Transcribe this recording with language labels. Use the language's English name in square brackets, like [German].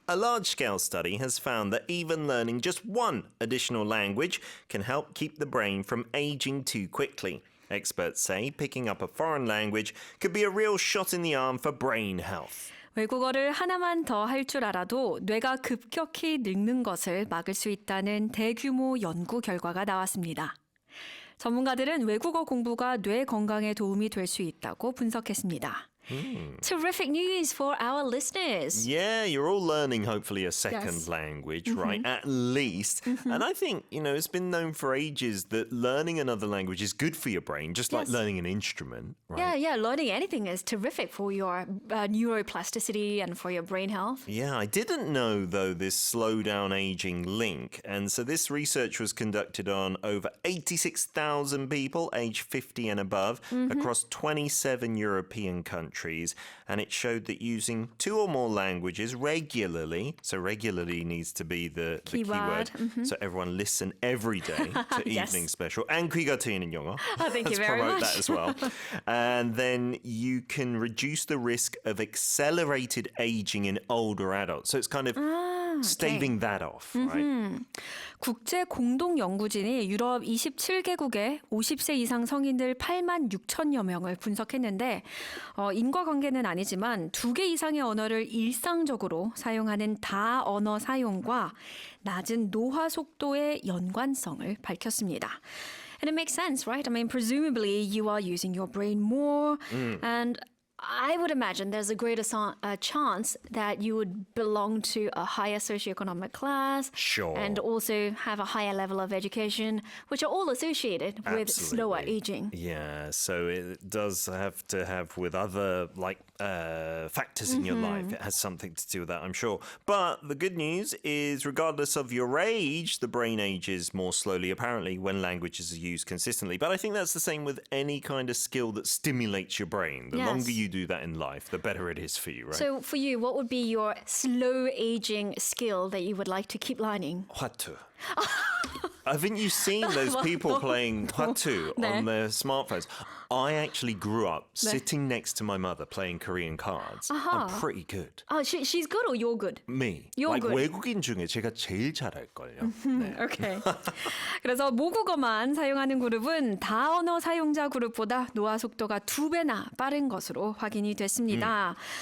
[English] A large-scale study has found that even learning just one additional language can help keep the brain from aging too quickly. Experts say picking up a foreign language could be a real shot in the arm for brain health. [Korean] 외국어를 하나만 더 할 줄 알아도 뇌가 급격히 늙는 것을 막을 수 있다는 대규모 연구 결과가 나왔습니다. 전문가들은 외국어 공부가 뇌 건강에 도움이 될 수 있다고 분석했습니다. [English] Terrific news for our listeners. Yeah, you're all learning hopefully a second Yes. language, right? At least. And I think, it's been known for ages that learning another language is good for your brain, just like Yes. learning an instrument, right? Yeah, learning anything is terrific for your neuroplasticity and for your brain health. Yeah, I didn't know, though, this slow down aging link. And so this research was conducted on over 86,000 people aged 50 and above across 27 European countries. And it showed that using 2 or more languages regularly, so regularly needs to be the keyword. So everyone listen every day to Yes. Evening Special. [Korean] And 귀가 트이는 영어. [English] thank you Let's very promote much. that as well. And then you can reduce the risk of accelerated aging in older adults. So it's kind of staving that off, right? [Korean] 국제 공동 연구진이 유럽 27개국의 50세 이상 성인들 8만 6천여 명을 분석했는데 인과관계는 아니지만 2개 이상의 언어를 일상적으로 사용하는 다언어 사용과 낮은 노화 속도의 연관성을 밝혔습니다. [English] And it makes sense, right? I mean, presumably you are using your brain more and I would imagine there's a greater chance that you would belong to a higher socioeconomic class. Sure. And also have a higher level of education, which are all associated with slower Absolutely. aging. Yeah, so it does have to have with other factors in your life. It has something to do with that, I'm sure. But the good news is, regardless of your age, the brain ages more slowly, apparently, when languages are used consistently. But I think that's the same with any kind of skill that stimulates your brain. The Yes. longer you do that in life, the better it is for you, right? So for you, what would be your slow aging skill that you would like to keep learning? [Korean] 화투. [English] Haven't you seen those people playing 화투 on their smartphones? I actually grew up sitting next to my mother playing Korean cards. I'm pretty good. Oh, she's good or you're good? Me. You're good. [Korean] 외국인 중에 제가 제일 잘할걸요. 네. [English] 오케이. [Korean] 그래서 모국어만 사용하는 그룹은 다언어 사용자 그룹보다 노화 속도가 2배나 빠른 것으로 확인이 됐습니다.